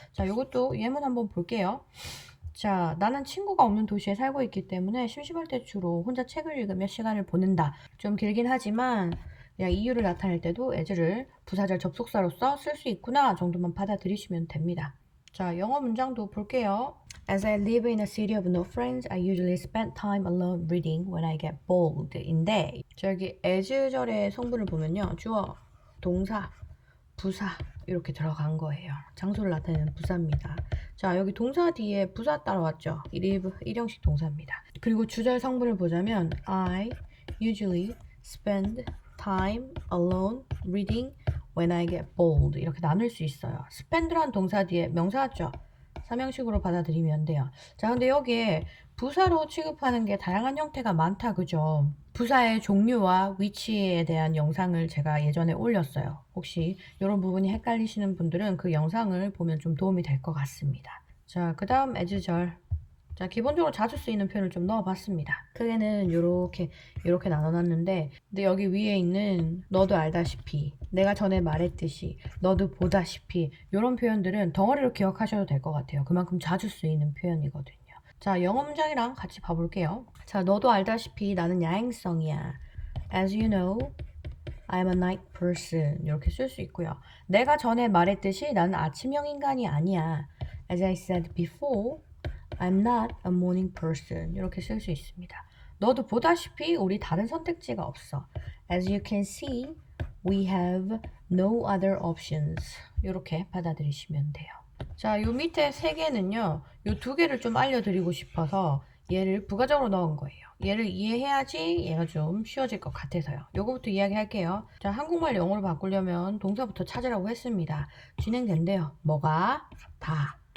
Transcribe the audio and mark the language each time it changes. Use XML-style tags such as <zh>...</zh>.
<ko>자, 요것도 예문 한번 볼게요. 자, 나는 친구가 없는 도시에 살고 있기 때문에 심심할 때 주로 혼자 책을 읽으며 시간을 보낸다. 좀 길긴 하지만 그냥 이유를 나타낼 때도 as를 부사절 접속사로서 쓸 수 있구나 정도만 받아들이시면 됩니다. 자, 영어 문장도 볼게요.</ko> <en>As I live in a city of no friends, I usually spend time alone reading when I get bored.</en> <ko>인데 저기 as절의 성분을 보면요, 주어, 동사, 부사 이렇게 들어간 거예요. 장소를 나타내는 부사입니다. 자, 여기 동사 뒤에 부사 따라왔죠. live 1형식 동사입니다. 그리고 주절 성분을 보자면</ko> <en>I usually spend time alone reading when I get bored</en> <ko>이렇게 나눌 수 있어요. spend란 동사 뒤에 명사 왔죠. 3형식으로 받아들이면 돼요. 자, 근데 여기에 부사로 취급하는 게 다양한 형태가 많다, 그죠? 부사의 종류와 위치에 대한 영상을 제가 예전에 올렸어요. 혹시 이런 부분이 헷갈리시는 분들은 그 영상을 보면 좀 도움이 될 것 같습니다. 자, 그 다음 as절. 자, 기본적으로 자주 쓰이는 표현을 좀 넣어봤습니다. 크게는 이렇게 나눠놨는데, 근데 여기 위에 있는 너도 알다시피, 내가 전에 말했듯이, 너도 보다시피 이런 표현들은 덩어리로 기억하셔도 될 것 같아요. 그만큼 자주 쓰이는 표현이거든요. 자, 영어 문장이랑 같이 봐볼게요. 자, 너도 알다시피 나는 야행성이야.</ko> <en>As you know, I'm a night person.</en> <ko>이렇게 쓸 수 있고요. 내가 전에 말했듯이 나는 아침형 인간이 아니야.</ko> <en>As I said before, I'm not a morning person.</en> <ko>이렇게 쓸 수 있습니다. 너도 보다시피 우리 다른 선택지가 없어.</ko> <en>As you can see, we have no other options.</en> <ko>이렇게 받아들이시면 돼요. 자, 요 밑에 3개는요, 요 2개를 좀 알려드리고 싶어서 얘를 부가적으로 넣은 거예요. 얘를 이해해야지 얘가 좀 쉬워질 것 같아서요. 요거부터 이야기할게요. 자, 한국말 영어로 바꾸려면 동사부터 찾으라고 했습니다. 진행된대요. 뭐가? 다.</ko>